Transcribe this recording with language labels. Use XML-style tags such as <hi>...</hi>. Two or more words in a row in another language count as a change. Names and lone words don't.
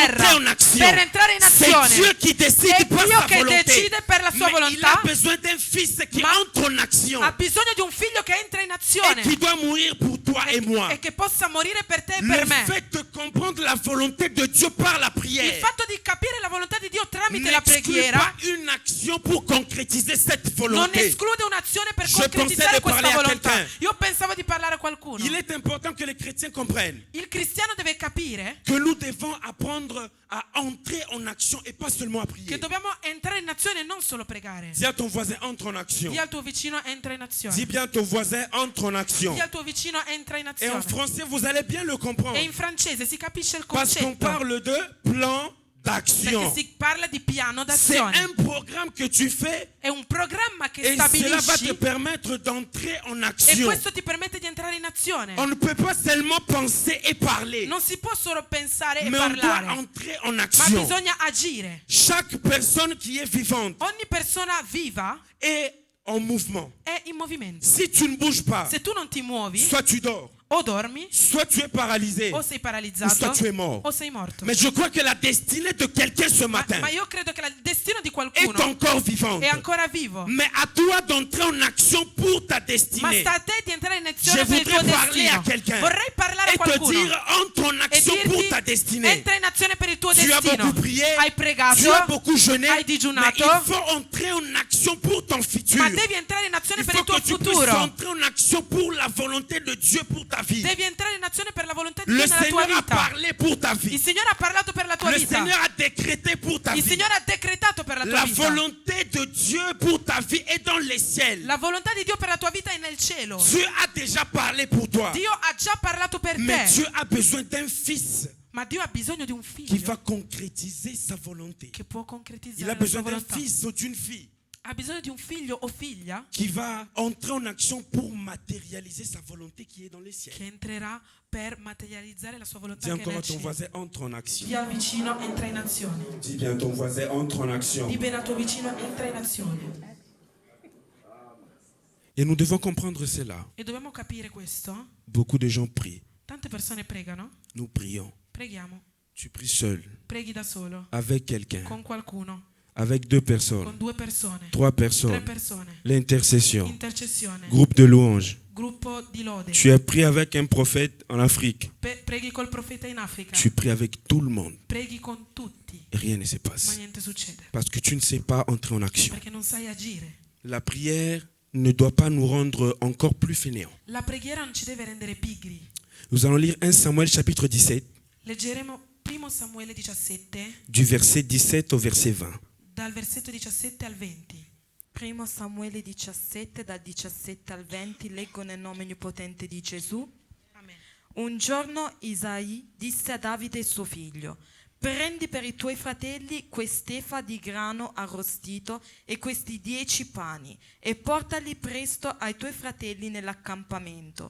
<fr>entrer en action.</fr> <it>per entrare in</it> <fr>C'est</fr> <it>azione.</it> <fr>Dieu qui décide</fr> <it>È</it> <fr>par</fr> <it>Dio</it> <fr>sa</fr> <it>che</it> <fr>volonté.</fr> <it>decide per la sua</it> <fr>Mais il</fr> <it>volontà,</it> <fr>a besoin d'un fils qui</fr> <it>ma</it> <fr>entre en action</fr> <it>ha bisogno di un figlio che entra in azione</it> <fr>et qui doit mourir pour toi et moi.</fr> <it>e che possa morire per te e per</it> <fr>Le</fr> <it>me.</it> <fr>fait de comprendre la volonté de Dieu par la</fr> <it>Il</it> <fr>prière</fr> <it>fatto di capire la volontà di Dio tramite la</it> <fr>n'exclut</fr> <it>preghiera</it> <fr>pas une action pour concrétiser cette</fr> <it>non</it> <fr>volonté.</fr> <it>esclude un'azione per</it> <fr>Je</fr> <it>concretizzare</it> <fr>pensais de</fr> <it>questa</it> <fr>parler à</fr> <it>volontà.</it> <fr>quelqu'un.</fr> <it>Io pensavo di parlare a qualcuno.</it> <fr>Il est important que les chrétiens comprennent</fr> <it>Il cristiano deve capire</it> <fr>que nous devons apprendre à entrer en action et pas seulement à</fr> <it>che</it> <fr>prier.</fr> <it>dobbiamo entrare in azione e non solo pregare.</it> <fr>Dis à ton voisin, entre en action.</fr> <it>Dì al tuo vicino entra in azione.</it> <fr>Dis bien à ton voisin, entre en action.</fr> <it>Dì al tuo vicino entra in</it> <fr>Et en</fr> <it>azione.</it> <fr>français, vous allez bien le comprendre.</fr> <it>E in francese si capisce il</it> <fr>Parce qu'on</fr> <it>concetto.</it> <fr>parle de plan</fr> <it>Perché</it> <fr>d'action.</fr> <it>si parla di piano</it> <fr>C'est</fr> <it>d'azione.</it> <fr>un programme que tu fais</fr> <it>È un programma che</it> <fr>et cela va te</fr> <it>stabilisci</it> <fr>permettre d'entrer en</fr> <it>e</it> <fr>action.</fr> <it>questo ti permette di entrare in azione.</it> <fr>On ne peut pas seulement penser et parler,</fr> <it>Non si può solo pensare e</it> <fr>mais on doit</fr> <it>parlare,</it> <fr>entrer en</fr> <it>ma</it> <fr>action.</fr> <it>bisogna agire.</it> <fr>Chaque personne qui est vivante</fr> <it>Ogni persona viva</it> <fr>est en mouvement.</fr> <it>è in movimento.</it> <fr>Si tu ne bouges pas,</fr> <it>Se tu non ti muovi,</it> <fr>soit tu dors,</fr> <it>o dormi,</it> <fr>soit tu es paralysé,</fr> <it>o sei</it> <fr>ou</fr> <it>paralizzato,</it> <fr>soit tu es mort.</fr> <it>o sei morto.</it> <fr>Mais je crois que la destinée de quelqu'un ce matin</fr> <it>Ma io credo che il destino di</it> <fr>est</fr> <it>qualcuno</it> <fr>encore vivante.</fr> <it>è ancora vivo.</it> <fr>Mais à toi d'entrer en action pour ta</fr> <it>Ma</it> <fr>destinée.</fr> <it>sta a te di entrare in</it> <fr>Je</fr> <it>azione per il tuo</it> <fr>voudrais parler à</fr> <it>destino.</it> <fr>quelqu'un</fr> <it>Vorrei parlare a</it> <fr>et te</fr> <it>qualcuno</it> <fr>dire entre en</fr> <it>e</it> <fr>action pour ta</fr> <it>dirti</it> <fr>destinée.</fr> <it>entra in azione per il tuo</it> <fr>Tu as</fr> <it>destino.</it> <fr>beaucoup prié,</fr> <it>Hai pregato,</it> <fr>tu as beaucoup jeûné,</fr> <it>hai</it> <fr>mais</fr> <it>digiunato,</it> <fr>il faut entrer en action pour ton futur.</fr> <it>ma devi entrare in azione</it> <fr>Il</fr> <it>per</it> <fr>faut</fr> <it>il tuo</it> <fr>que tu puisses</fr> <it>futuro.</it> <fr>entrer en action pour la volonté de Dieu pour ta vie.</fr> <it>Devi entrare in azione per la volontà di</it> <fr>Le</fr> <it>Dio nella tua</it> <fr>Seigneur a</fr> <it>vita.</it> <fr>parlé pour ta</fr> <it>Il</it> <fr>vie.</fr> <it>Signore ha parlato per la tua</it> <fr>Le</fr> <it>vita.</it> <fr>Seigneur a décrété pour ta</fr> <it>Il</it> <fr>vie.</fr> <it>Signore ha decretato per la tua</it> <fr>La</fr> <it>vita.</it> <fr>volonté de Dieu pour ta vie est dans les ciels.</fr> <it>La volontà di Dio per la tua vita è nel cielo.</it> <fr>Dieu a déjà parlé pour toi.</fr> <it>Dio ha già parlato per</it> <fr>Mais</fr> <it>te.</it> <fr>Dieu a besoin d'un fils</fr> <it>Ma Dio ha bisogno di un</it> <fr>qui</fr> <it>figlio</it> <fr>va concrétiser sa volonté.</fr> <it>che può</it> <fr>Il</fr> <it>concretizzare</it> <fr>a</fr> <it>la</it> <fr>besoin</fr> <it>sua</it> <fr>d'un</fr> <it>volontà.</it> <fr>fils ou d'une fille</fr> <it>Ha bisogno di un figlio o figlia</it> <fr>qui va entrer en action pour matérialiser sa volonté qui est dans les ciels.</fr> <it>che entrerà per materializzare la sua volontà</it> <fr>Dis</fr> <it>che è</it> <fr>encore à</fr> <it>nel</it> <fr>ton</fr> <it>cielo.</it> <fr>voisin, entre en action.</fr> <it>Dì al vicino, entra in azione.</it> <fr>Dis bien à ton voisin, entre en action.</fr> <it>Dì bene al tuo vicino, entra in azione.</it> <fr>Et nous devons comprendre cela.</fr> <it>E dobbiamo capire questo.</it> <fr>Beaucoup de gens prient.</fr> <it>Tante persone pregano.</it> <fr>Nous prions.</fr> <it>Preghiamo.</it> <fr>Tu pries seul,</fr> <it>Preghi da solo.</it> <fr>avec quelqu'un,</fr> <it>Con qualcuno.</it> <fr>avec deux personnes,</fr> <it>Con due persone.</it> <fr>trois</fr> <it>Tre</it> <fr>personnes.</fr> <it>persone.</it> <fr>L'intercession,</fr> <it>Intercessione.</it> <fr>groupe de louanges.</fr> <it>Gruppo di lode.</it> <fr>Tu as prié avec un prophète en Afrique.</fr> <it>Preghi col profeta in Africa.</it> <fr>Tu pries avec tout le monde.</fr> <it>Preghi con tutti.</it> <fr>Et rien ne se</fr> <it>Ma</it> <fr>passe.</fr> <it>niente succede.</it> <fr>Parce que tu ne sais pas entrer en action.</fr> <it>Perché non sai agire.</it> <fr>La prière ne doit pas nous rendre encore plus fainéants.</fr> <it>La preghiera non ci deve rendere pigri.</it> <fr>Nous allons lire 1 Samuel chapitre 17,</fr> <it>Leggeremo 1 Samuele 17,</it> <fr>du verset 17 au verset 20.</fr> <it>dal versetto 17 al 20. 1 Samuele 17, dal 17 al 20, leggo nel nome onnipotente di Gesù. Amen. Un giorno Isaì disse a Davide suo figlio: prendi per i tuoi fratelli quest'efa di grano arrostito e questi 10 pani e portali presto ai tuoi fratelli nell'accampamento.</it>